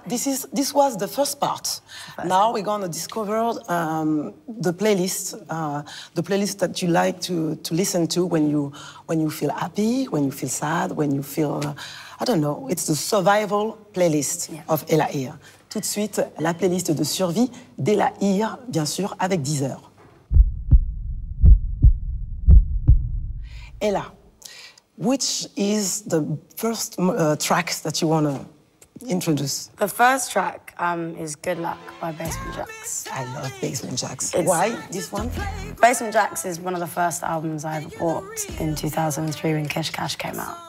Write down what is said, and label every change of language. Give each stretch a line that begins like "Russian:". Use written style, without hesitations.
English: This was the first part. Now we're gonna discover the playlist that you like to listen to when you feel happy, when you feel sad, when you feel I don't know. It's the survival playlist of Ella Eyre.
French: Tout de suite, la playlist de survie d'Ella Eyre, bien sûr, avec Deezer.
English: Ella, which is the first track that you want to introduce? The first track is Good Luck by Basement Jaxx. I love Basement Jaxx. Why this one? Basement Jaxx is one of the first albums I ever bought in 2003 when Kish Cash came out.